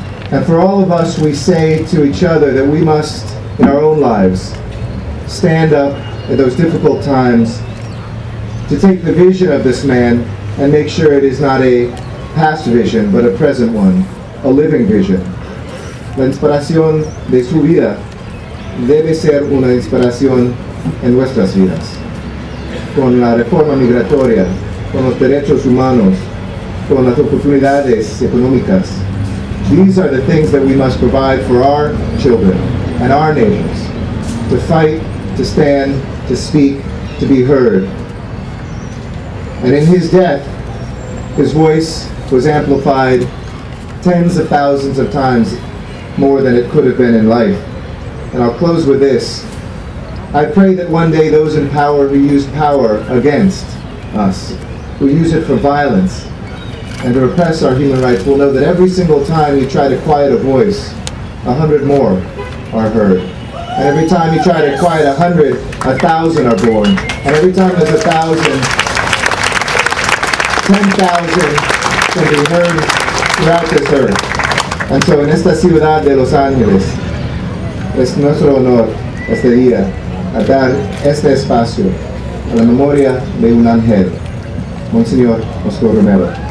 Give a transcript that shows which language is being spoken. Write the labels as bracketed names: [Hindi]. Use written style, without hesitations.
[English] And for all of us, we say to each other that we must, in our own lives, stand up at those difficult times to take the vision of this man and make sure it is not a past vision, but a present one, a living vision. [Spanish] La inspiración de su vida debe ser una inspiración en nuestras vidas. Con la reforma migratoria, con los derechos humanos, con las oportunidades económicas. [English] These are the things that we must provide for our children and our neighbors. To fight, to stand, to speak, to be heard. And in his death, his voice was amplified tens of thousands of times more than it could have been in life. And I'll close with this. I pray that one day those in power who use power against us, who use it for violence and to repress our human rights, will know that every single time you try to quiet a voice, 100 more are heard. And every time you try to quiet 100, 1,000 are born. And every time there's 1,000, 10,000 can be heard throughout this earth. And so [Spanish] en esta ciudad de Los Angeles, es nuestro honor este día a dar este espacio a la memoria de un ángel, Monseñor Romero.